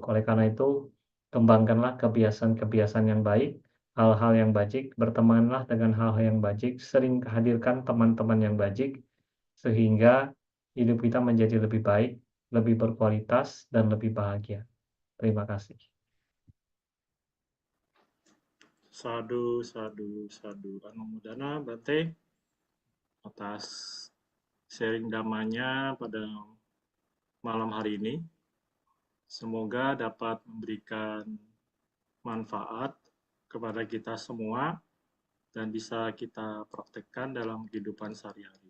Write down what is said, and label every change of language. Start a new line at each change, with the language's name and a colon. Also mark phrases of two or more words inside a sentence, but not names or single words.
Indonesian: Oleh karena itu, kembangkanlah kebiasaan-kebiasaan yang baik, hal-hal yang bajik, bertemanlah dengan hal-hal yang bajik, sering hadirkan teman-teman yang bajik, sehingga hidup kita menjadi lebih baik, lebih berkualitas, dan lebih bahagia. Terima kasih.
Pali: Sadu, sadu, sadu. Anumodana Bante
Indonesian: atas sharing damanya pada malam hari ini. Semoga dapat memberikan manfaat kepada kita semua dan bisa kita praktekkan dalam kehidupan sehari-hari.